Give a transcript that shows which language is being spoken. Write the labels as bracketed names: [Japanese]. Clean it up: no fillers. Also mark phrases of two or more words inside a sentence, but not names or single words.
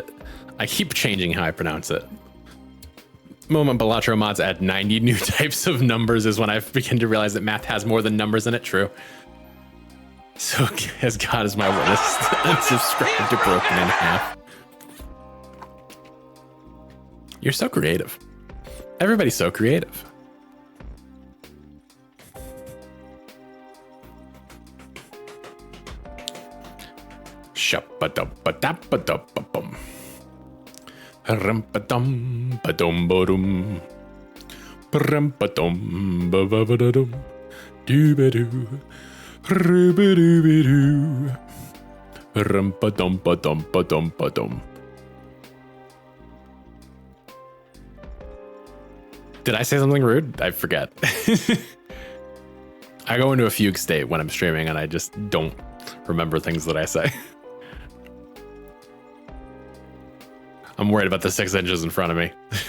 [English] I keep changing how I pronounce it. Moment Balatro mods add 90 new types of numbers is when I begin to realize that math has more than numbers in it. True. So as God is my witness, unsubscribe to Broken in Half. You're so creative. Everybody's so creative. Shap-ba-dub-ba-dab-ba-dub-ba-bum. Rum-ba-dum, ba-dum-ba-dum. Rum-ba-dum, ba-ba-ba-da-dum. Do-ba-doo. Ru-ba-doo-ba-doo. Rum-ba-dum-ba-dum-ba-dum-ba-dum. Did I say something rude? I forget. I go into a fugue state when I'm streaming and I just don't remember things that I say. I'm worried about the 6 inches in front of me.